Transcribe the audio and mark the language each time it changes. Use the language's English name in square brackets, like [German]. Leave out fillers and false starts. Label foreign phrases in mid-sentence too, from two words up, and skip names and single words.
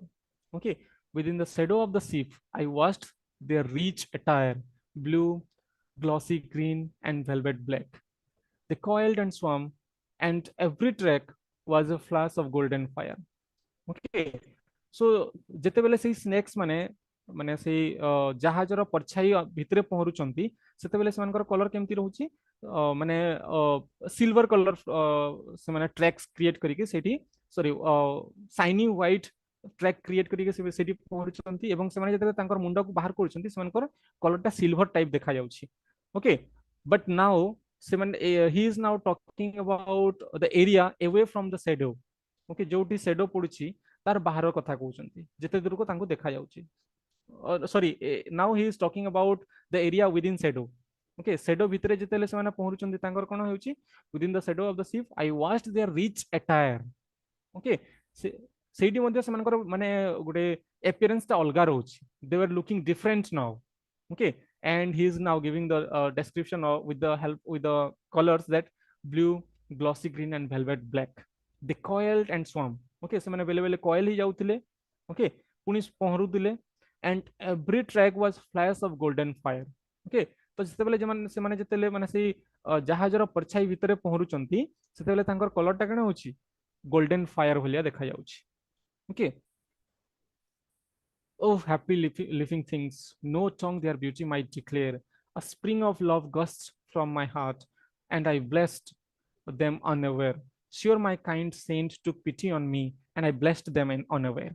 [English] Okay, within the shadow of the ship I watched their rich attire, blue, glossy green and velvet black. They coiled and swam, and every track was a flash of golden fire. [Odia] Okay, so ଯେତେବେଳେ ସେଇ ସ୍ନେକ୍ସ ମାନେ ମାନେ ସେଇ ଜାହାଜର ପରଛାଇ ଭିତରେ ପହଁରୁଛନ୍ତି, ସେତେବେଳେ ସେମାନଙ୍କର କଲର କେମିତି ରହୁଛି, ମାନେ [English] silver color [Odia] ସେମାନେ [English] tracks create [Odia] କରିକି ସେଠି, [English] sorry shiny white track create [Odia] କରିକି ସେଠି ପହଁରୁଛନ୍ତି, ଏବଂ ସେମାନେ ଯେତେବେଳେ ତାଙ୍କର ମୁଣ୍ଡକୁ ବାହାର କରୁଛନ୍ତି ସେମାନଙ୍କର କଲରଟା [English] silver type [Odia] ଦେଖାଯାଉଛି। [English] Okay, but now ସେମାନେ he is now talking about the area away from the shadow। [Odia] ଓକେ, ଯୋଉଠି ସେଡୋ ପଡୁଛି ତାର ବାହାର କଥା କହୁଛନ୍ତି, ଯେତେ ଦୂରକୁ ତାଙ୍କୁ ଦେଖା ଯାଉଛି। [English] Sorry, now he is talking about the area within shadow. [Odia] ଓକେ, ସେଡୋ ଭିତରେ ଯେତେବେଳେ ସେମାନେ ପହଁରୁଛନ୍ତି ତାଙ୍କର କଣ ହେଉଛି, [English] within the shadow of the ship I watched their rich attire. [Odia] ଓକେ, ସେଇଠି ମଧ୍ୟ ସେମାନଙ୍କର ମାନେ ଗୋଟେ appearance ଟା ଅଲଗା ରହୁଛି, [English] they were looking different now। okay, and he is now giving the description of, with the help with the colors, that blue, glossy green and velvet black। they coiled and swam। okay, [Odia] ସେମାନେ ବେଲେ ବେଲେ coil ହେଇ ଯାଉଥିଲେ। okay, ପୁଣି ପହଁରୁଥିଲେ, [English] and every track was flash of golden fire। [Odia] okay, ତ ଯେତେବେଳେ ସେମାନେ ଯେତେବେଳେ ମାନେ ସେଇ ଜାହାଜର ପରଛାଇ ଭିତରେ ପହଁରୁଛନ୍ତି, ସେତେବେଳେ ତାଙ୍କର କଲରଟା କଣ ହଉଛି, [English] golden fire [Odia] ଭଳିଆ ଦେଖା ଯାଉଛି। [English] okay, oh happy living things, no tongue their beauty might declare, a spring of love gusts from my heart, and I blessed them unaware। sure my kind saint took pity on me, and I blessed them in unaware।